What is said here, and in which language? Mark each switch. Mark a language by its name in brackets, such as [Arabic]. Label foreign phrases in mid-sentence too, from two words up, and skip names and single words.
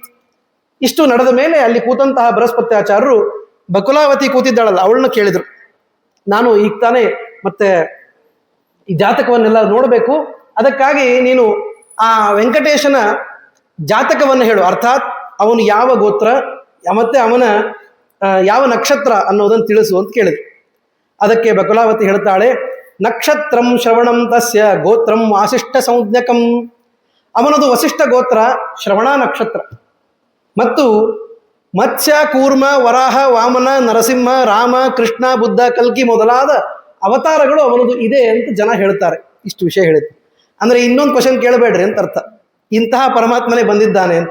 [Kannada] ಇಷ್ಟು ನಡೆದ ಮೇಲೆ ಅಲ್ಲಿ ಕೂತಂತಹ ಬೃಹಸ್ಪತ್ಯಾಚಾರ್ಯರು ಬಕುಲಾವತಿ ಕೂತಿದ್ದಾಳಲ್ಲ ಅವಳನ್ನ ಕೇಳಿದ್ರು, ನಾನು ಈಗ ತಾನೇ ಮತ್ತೆ ಈ ಜಾತಕವನ್ನೆಲ್ಲ ನೋಡಬೇಕು, ಅದಕ್ಕಾಗಿ ನೀನು ಆ ವೆಂಕಟೇಶನ ಜಾತಕವನ್ನು ಹೇಳು, ಅರ್ಥಾತ್ ಅವನು ಯಾವ ಗೋತ್ರ ಮತ್ತೆ ಅವನ ಯಾವ ನಕ್ಷತ್ರ ಅನ್ನೋದನ್ನು ತಿಳಿಸು ಅಂತ ಕೇಳಿದ್ರು. ಅದಕ್ಕೆ ಬಕುಲಾವತಿ ಹೇಳ್ತಾಳೆ, [Sanskrit] ನಕ್ಷತ್ರಂ ಶ್ರವಣಂ ತಸ್ಯ ಗೋತ್ರಂ ವಾಸಿಷ್ಠ ಸಂಜ್ಞಕಂ. [Kannada] ಅವನದು ವಸಿಷ್ಠ ಗೋತ್ರ, ಶ್ರವಣ ನಕ್ಷತ್ರ. ಮತ್ತು ಮತ್ಸ್ಯ, ಕೂರ್ಮ, ವರಾಹ, ವಾಮನ, ನರಸಿಂಹ, ರಾಮ, ಕೃಷ್ಣ, ಬುದ್ಧ, ಕಲ್ಕಿ ಮೊದಲಾದ ಅವತಾರಗಳು ಅವನದು ಇದೆ ಅಂತ ಜನ ಹೇಳ್ತಾರೆ. ಇಷ್ಟು ವಿಷಯ ಹೇಳಿದ್ರು ಅಂದರೆ ಇನ್ನೊಂದು ಕ್ವಶನ್ ಕೇಳಬೇಡ್ರಿ ಅಂತ ಅರ್ಥ, ಇಂತಹ ಪರಮಾತ್ಮನೇ ಬಂದಿದ್ದಾನೆ ಅಂತ.